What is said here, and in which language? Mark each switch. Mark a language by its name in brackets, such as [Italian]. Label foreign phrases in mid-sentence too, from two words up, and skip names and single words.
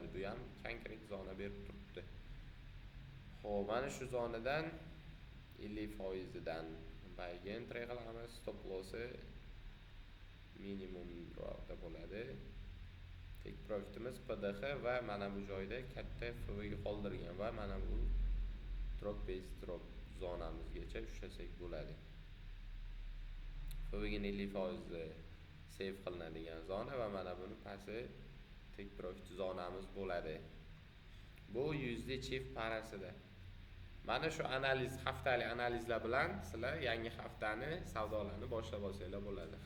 [Uzbek] Bu ham konkret zona berib turibdi. Xo'p, mana shu zonadan 50% dan [English] bayga entry [Uzbek] qilamiz. [English] Stop lossi [Uzbek] minimum dropda bo'ladi. [English] Take profitimiz [Uzbek] PDH va mana bu joyda katta FVG qoldirgan va mana bu [English] drop base drop zonamizgacha [Uzbek] ushlasak bo'ladi. FVG ni 50% save qilinadigan zona va mana buni pasti [English] take profit [Uzbek] zonamiz bo'ladi. Bu USD Chief parasida. Mana shu analiz, haftalik analizlar bilan sizlar yangi haftani savdolarni boshlab olsanglar bo'ladi.